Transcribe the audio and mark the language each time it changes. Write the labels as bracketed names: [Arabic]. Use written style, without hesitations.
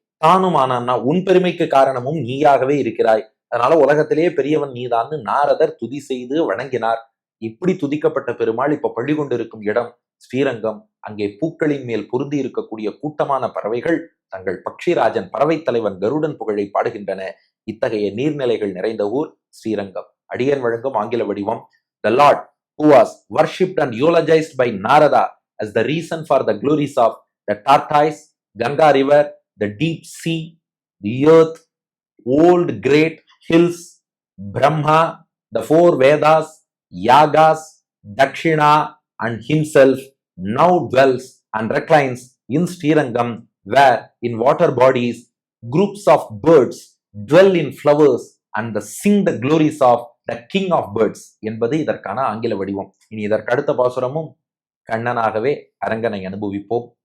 [Tamil] தானும் ஆனான்னா உன் பெருமைக்கு காரணமும் நீயாகவே இருக்கிறாய், அதனால உலகத்திலேயே பெரியவன் நீதான்னு நாரதர் துதி செய்து வணங்கினார். இப்படி துதிக்கப்பட்ட பெருமாள் இப்ப பள்ளி கொண்டிருக்கும் இடம் ஸ்ரீரங்கம். அங்கே பூக்களின் மேல் பொருந்தி இருக்கக்கூடிய கூட்டமான பறவைகள் தங்கள் பக்ஷிராஜன் பறவை தலைவன் கருடன் புகழை பாடுகின்றன. இத்தகைய நீர்நிலைகள் நிறைந்த ஊர் ஸ்ரீரங்கம். அடியன் வழங்கும் ஆங்கில வடிவம். [English] The Lord, who was worshipped and eulogized by Narada as the reason for the glories of the tortoise, Ganga river, the deep sea, the earth, old great hills, Brahma, the 4 Vedas, Yagas, Dakshina, and himself now dwells and reclines in Srirangam, where in water bodies groups of birds dwell in flowers and sing the glories of the king of birds [Tamil] என்பது இதற்கான ஆங்கில வடிவம். இனி இதற்கு அடுத்த பாசுரமும் கண்ணனாகவே அரங்கனை அனுபவிப்போம்.